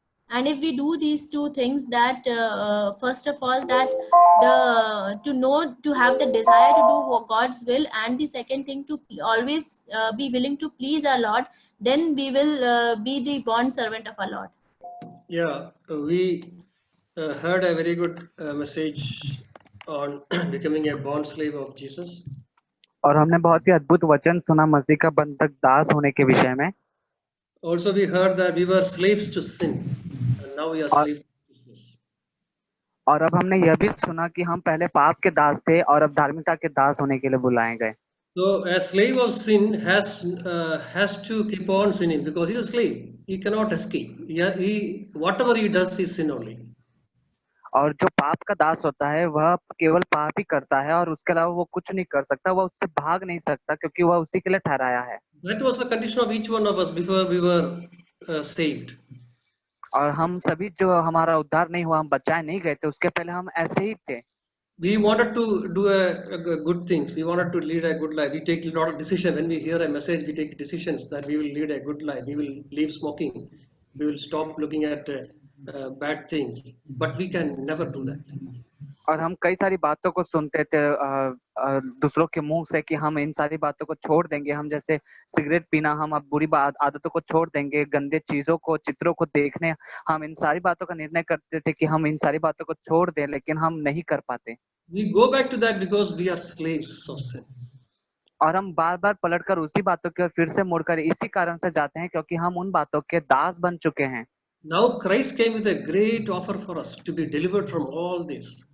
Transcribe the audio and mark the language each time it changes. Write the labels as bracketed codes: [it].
[en] And if we do these two things, that first of all that to have the desire to do God's will, and the second thing to always be willing to please our Lord, then we will be the bond servant of our Lord. Yeah, we heard a very good message on becoming a bond slave of Jesus. [hi] और हमने बहुत ही अद्भुत वचन सुना मसीह का बंधक दास होने के विषय में। [en] Also we heard that we were slaves to sin and now we are slaves to Jesus. [hi] और अब हमने यह भी सुना कि हम पहले पाप के दास थे और अब धार्मिकता के दास होने के लिए बुलाए गए। [en] So a slave of sin has to keep on sinning because he is a slave. He cannot escape. He whatever he does is sin only. [hi] और जो पाप का दास होता है वह केवल पाप ही करता है और उसके अलावा वो कुछ नहीं कर सकता, वह उससे भाग नहीं सकता क्योंकि वह उसी के लिए ठहराया है। [en] That was the condition of each one of us before we were saved. [hi] और हम सभी जो हमारा उद्धार नहीं हुआ, हम बचाए नहीं गए थे, उसके पहले हम ऐसे ही थे। [en] We wanted to do a good things. We wanted to lead a good life. We take a lot of decisions. When we hear a message, we take decisions that we will lead a good life. We will leave smoking. We will stop looking at bad things. But we can never do that. [hi] और हम कई सारी बातों को सुनते थे दूसरों के मुंह से कि हम इन सारी बातों को छोड़ देंगे, हम जैसे सिगरेट पीना, हम अब बुरी आदतों को छोड़ देंगे, गंदे चीजों को, चित्रों को देखने, हम इन सारी बातों का निर्णय करते थे कि हम इन सारी बातों को छोड़ दें, लेकिन हम नहीं कर पाते। [en] We go back to that because we are slaves of sin. [hi] और हम बार बार पलटकर उसी बातों की ओर फिर से मुड़कर इसी कारण से जाते हैं क्योंकि हम उन बातों के दास बन चुके हैं। [en] Now Christ came with a great offer for us to be delivered from all this.